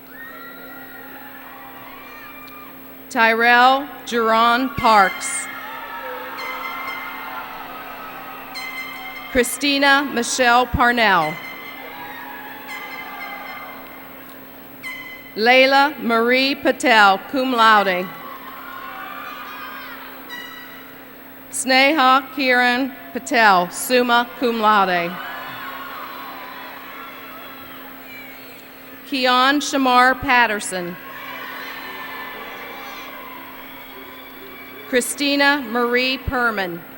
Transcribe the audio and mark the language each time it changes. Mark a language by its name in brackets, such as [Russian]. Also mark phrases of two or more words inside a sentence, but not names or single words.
[English] Tyrell Jerron Parks. Christina Michelle Parnell. Layla Marie Patel, [Latin] cum laude. [English] Sneha Kiran Patel, [Latin] summa cum laude. [English] Keon Shamar Patterson. Christina Marie Perman.